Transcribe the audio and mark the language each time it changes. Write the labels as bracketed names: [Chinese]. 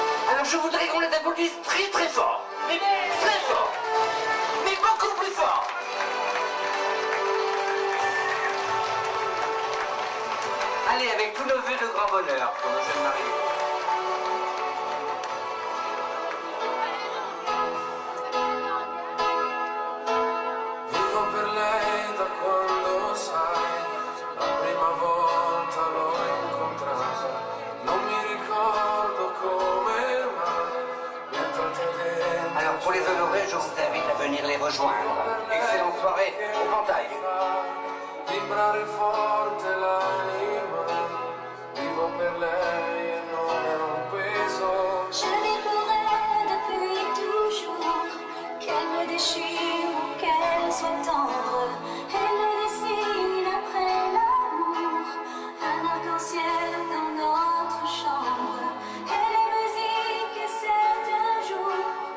[French] Alors je voudrais qu'on les applaudisse très très fort. Mais très fort. Mais beaucoup plus fort. Allez, avec tous nos vœux de grand bonheur pour nos jeunes mariés. [Italian] Vivo per lei da quando sai, la prima volta l'ho incontrata, non mi ricordo come mai, mentre te dentro. [French] Alors pour les honorer, je vous invite à venir les rejoindre. Excellente soirée au Pantaille. [Italian] Vibrare forte l'anima, vivo per lei e non è un peso. [French] Je vis pour elle depuis toujours, qu'elle me déchire ou qu'elle soit tendre. Elle me dessine après l'amour, un arc-en-ciel dans notre chambre. Elle est musique et certains jours.